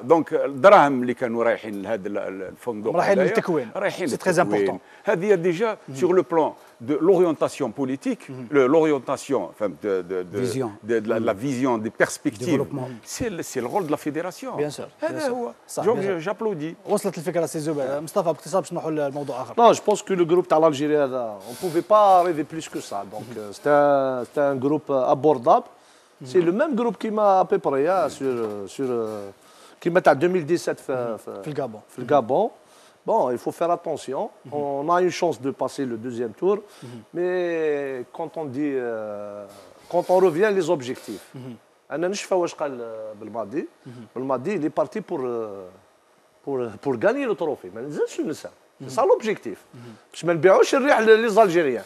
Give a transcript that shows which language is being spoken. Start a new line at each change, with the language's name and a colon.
French: Donc
Arabic: الدراهم اللي كانوا رايحين لهذا الفندق رايحين للتكوين.
French: C'est très important. هذه déjà sur le plan de l'orientation politique, l'orientation de la vision des perspectives, c'est le rôle de la fédération. Bien sûr.
Arabic: هذا هو.
French: J'applaudis.
Arabic: وصلت الفكره سي زبير. مصطفى باختصار باش نروحوا لموضوع اخر.
French: Non, je pense que le groupe تاع l'Algérie هذا on pouvait pas rêver plus que ça. Donc c'était un groupe abordable. C'est le même groupe qui m'a à peu près sur qui m'a à 2017 في الغابون. Bon, il faut faire attention. On a une chance de passer le deuxième tour, mais quand on dit, quand on revient les objectifs,
Arabic: أنا نشفى واش قال بالماضي.
French: بالماضي il est parti pour gagner le trophée.
Arabic: ما ننزلش ننسى.
French: C'est ça l'objectif.
Arabic: باش ما نبيعوش الريح للالجيريين.